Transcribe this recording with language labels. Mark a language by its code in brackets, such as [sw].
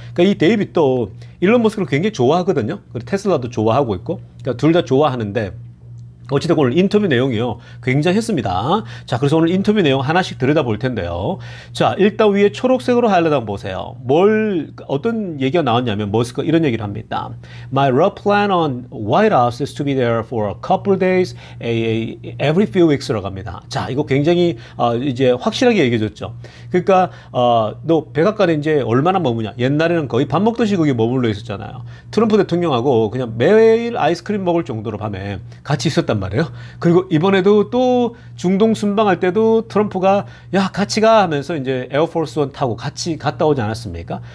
[ko] 그러니까 이 데이빗도 일론 머스크를 굉장히 좋아하거든요. 그리고 테슬라도 좋아하고 있고, 그러니까 둘 다 좋아하는데, 어찌됐건 오늘 인터뷰 내용이요, 굉장했습니다. 자, 그래서 오늘 인터뷰 내용 하나씩 들여다 볼 텐데요. 자, 일단 위에 초록색으로 하이라이트 한번 보세요. 어떤 얘기가 나왔냐면 머스크가 이런 얘기를 합니다. [en] My rough plan on White House is to be there for a couple of days, every few weeks라고 합니다. [ko] 자, 이거 굉장히 이제 확실하게 얘기해줬죠. 그러니까 너 백악관에 이제 얼마나 머무냐. 옛날에는 거의 밥 먹듯이 거기 머물러 있었잖아요. 트럼프 대통령하고 그냥 매일 아이스크림 먹을 정도로 밤에 같이 있었단 말이에요. 그리고 이번에도 또 중동 순방할 때도 트럼프가 야 같이 가 하면서 이제 에어포스 원 타고 같이 갔다 오지 않았습니까?